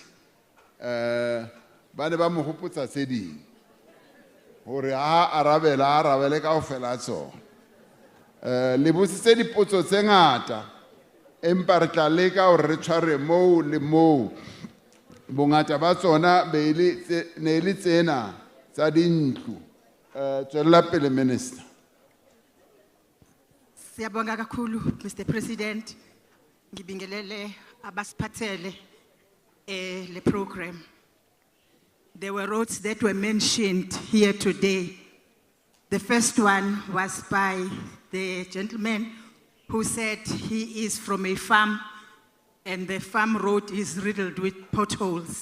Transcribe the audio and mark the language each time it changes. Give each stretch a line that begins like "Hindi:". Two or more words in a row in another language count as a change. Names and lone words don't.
Southern Sotho: Ba ne ba mo hopotsa tse ding hore ha arabele kaofela tsona. Le botsitse dipotso tse ngata empa re tla leka hore re tshware moo le moo. Bongata ba tsona ne le tsena tsa dintlo. Tswela pele Minister.
Zulu: Siyabonga kakhulu
English: Mr. President.
Zulu: Ngibingelele abasiphathele le program.
English: There were roads that were mentioned here today. The first one was by the gentleman who said he is from a farm and the farm road is riddled with potholes.